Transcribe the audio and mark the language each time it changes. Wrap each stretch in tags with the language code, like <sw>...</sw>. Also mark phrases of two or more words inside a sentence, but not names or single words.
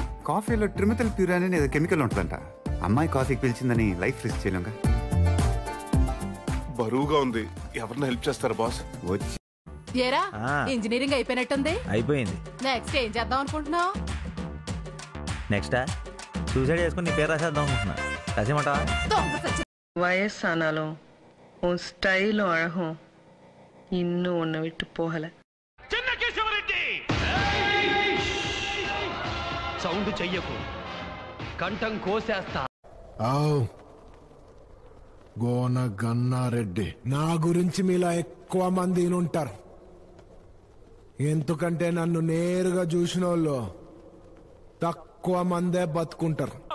<te>కాఫీలో ట్రిమిథల్ ప్యూర్ అనేది ఏదో కెమికల్ ఉంటుందంట. అమ్మాయి కాఫీకి పిలిచిందని</te> <en>life risk</en> <te>చేయలేంగా. బరువుగా ఉంది, ఎవరిని హెల్ప్ చేస్తారు బాస్? వచ్చి ఏరా, ఇంజనీరింగ్ అయిపోయినట్టుంది. అయిపోయింది. నెక్స్ట్ ఏం చేద్దాం అనుకుంటున్నావు? నెక్స్ట్ సూసైడ్ చేసుకుని నీ పేరు రాసేద్దాం అనుకుంటున్నా. రాసేమంటా?</te> <ta>வயசானாலும் உன் ஸ்டைலும் அழகும் இன்னும் உன்னை விட்டு போகல.</ta> <te>సౌండ్ చెయ్యకు, కంఠం కోసేస్తా. గోన గన్నారెడ్డి, నా గురించి మీలా ఎక్కువ మంది ఉంటారు. ఎందుకంటే నన్ను నేరుగా చూసిన వాళ్ళు తక్కువ మందే బతుకుంటారు.</te>